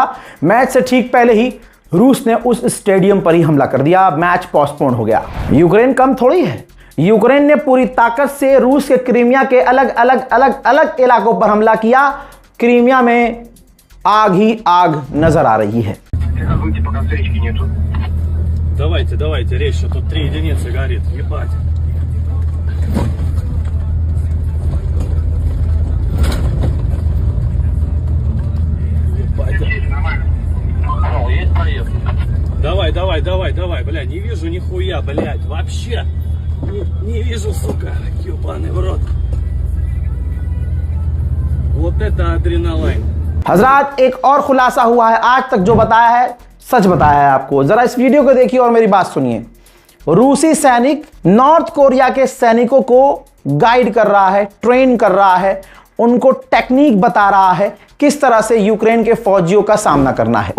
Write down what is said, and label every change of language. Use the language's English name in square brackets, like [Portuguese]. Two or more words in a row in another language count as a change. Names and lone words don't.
[Hindi] मैच से ठीक पहले ही रूस ने उस स्टेडियम पर ही हमला कर दिया। [English] match postpone [Hindi] हो गया। यूक्रेन कम थोड़ी है। यूक्रेन ने पूरी ताकत से रूस के क्रीमिया के अलग अलग अलग अलग इलाकों पर हमला किया। क्रीमिया में आग ही आग नजर आ रही है। [Russian] Давайте, резче, тут 3 единицы горит, ебать. Давай, бля, не вижу нихуя, блядь, вообще. Не вижу, сука, ебаный в рот. Вот это адреналин. [Hindi] हजरात, एक और खुलासा हुआ है। आज तक जो बताया है सच बताया है आपको। जरा इस वीडियो को देखिए और मेरी बात सुनिए। रूसी सैनिक नॉर्थ कोरिया के सैनिकों को गाइड कर रहा है, ट्रेन कर रहा है, उनको टेक्निक बता रहा है किस तरह से यूक्रेन के फौजियों का सामना करना है।